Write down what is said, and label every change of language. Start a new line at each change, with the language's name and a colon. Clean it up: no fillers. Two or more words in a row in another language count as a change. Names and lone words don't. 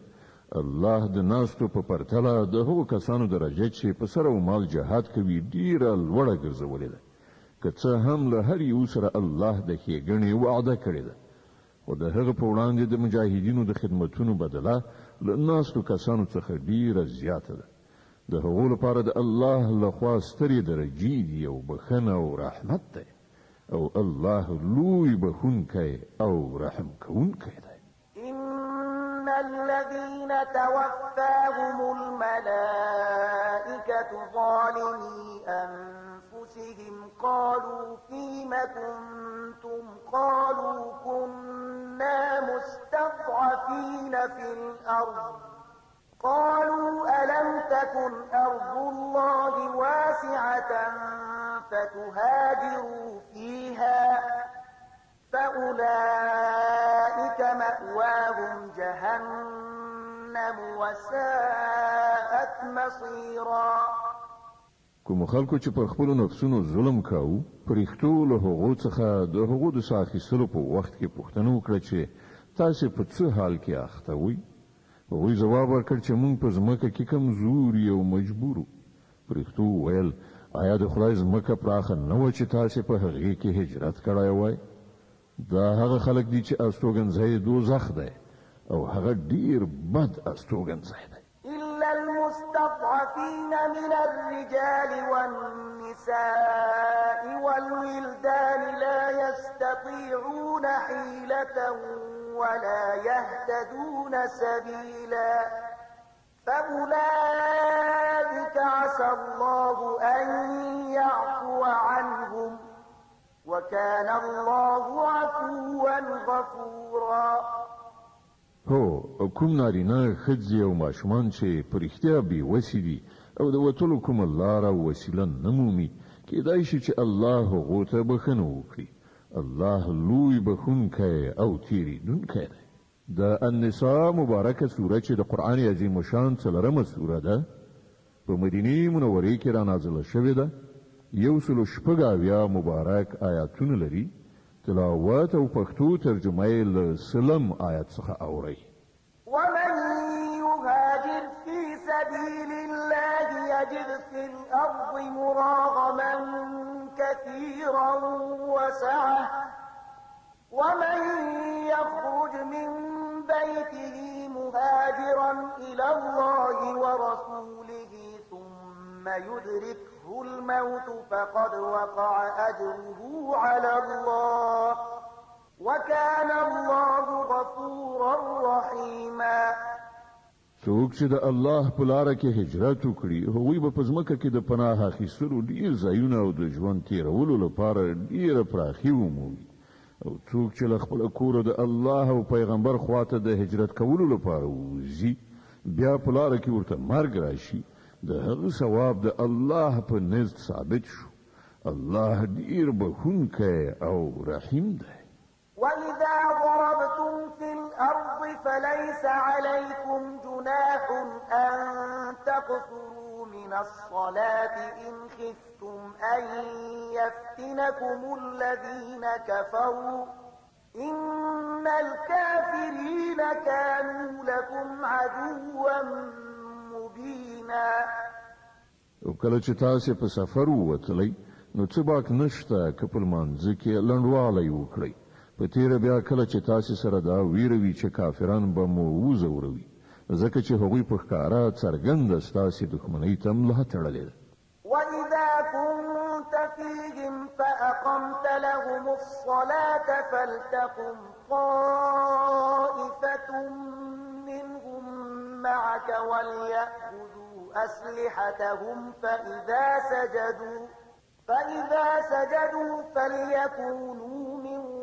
Pashto: الله د ناستو په پرتله د هغو کسانو درجه چې په سر او مال جهاد کوي ډیره لوړه ګرځولې ده که څه هم له هر یو سره الله د ښېګڼې وعده کړې ده خو د هغه په وړاندې د مجاهدینو د خدمتونو بدله له ناستو کسانو څخه ډیره زیاته ده. د هغو لپاره د الله لخوا سترې درجې دي او بخښنه او رحمت دی او الله لوی بخښونکی او رحم کوونکی دی.
Arabic: إن الذين توفاهم الملائكة ظالمي أنفسهم قالوا فيم كنتم قالوا كنا مستضعفين في الأرض قالوا ألم تكن أرض الله واسعة فتهاجروا فيها فأولئك مأواهم جهنم وساءت مصيرا.
Pashto: کوم خلکو چې پر خپل نفسونو ظلم کاوه پرېختو له هغو څخه د هغو د ساخیستلو په وخت کې پوښتنه وکړه چې تاسو په څه حال کې اخته وئ. هغوی جواب ورکړ چې موږ په ځمکه کې کمزوري او مجبورو. پرېختو وویل آیا د خدای ځمکه پراخه نه وه چې تاسو په هغې کې هجرت کړی وای؟ دا هغه خلک دي چې استوګنځی دوزخ دی او هغه ډیر بد استوګنځی دی.
Arabic: إلا المستضعفين من الرجال والنساء والولدان لا يستطيعون حيلة ولا يهتدون سبيلا فأولئك عسى الله أن يعفو عنهم وكان الله عفوا غفورا.
Pashto: هو کوم نارینه ښځې او ماشومان چې په رښتیا بې وسې دي او د وتلو کومه لاره او وسیله نه مومي کېدای شي چې الله هغو ته بښنه وکړي. الله لوی بخښونکی او تېرېدونکی دی. د النساء مبارکه سوره چې د قرآن عظیم شان 4مه سوره ده په مدینې منورې کې را نازله شوې ده. 106 مبارک آیاتونه لري. تلاوت او پښتو ترجمه یې له سلم آیات څخه اورئ.
Arabic: ومن يهاجر في سبيل الله يجد في الأرض مراغما كثيرا وسعة ومن يخرج من بيته مهاجرا إلى الله ورسوله ثم يدركه الموت فقد وقع أجره على الله وكان الله غفورا رحيما.
Pashto: څوک چې د الله په لاره کې هجرت وکړي هغوی به په ځمکه کې د پناه اخیستلو ډیر ځایونه او د ژوند تیرولو لپاره ډیره پراخي ومومي. او څوک چې له خپل کوره د الله او پیغمبر خواته د هجرت کولو لپاره وځي بیا په لاره کې ورته مرګ راشي د هغه ثواب د الله په نزد ثابت شو. الله ډیر بخښونکی او رحیم دی.
Arabic: وإذا ضربتم في الأرض فليس عليكم جناح أن تقصروا من الصلاة إن خفتم أن يفتنكم الذين كفروا إن الكافرين كانوا لكم عدوا مبينا.
Pashto: او کله چې تاسو په سفر ووتلی نو څه باک نشته که په لمانځه کې لنډوالی وکړئ. په تیره بیا کله چې تاسو سره دا ویروي چې کافران به مو وځوروي ځکه چې هغوی په ښکاره څرګنده ستاسې دښمنۍ ته ملا تړلې ده.
Arabic: وإذا كنت فيهم فأقمت لهم الصلاة فلتقم طائفة منهم معك وليأخذوا أسلحتهم فإذا سجدوا فليكونوا من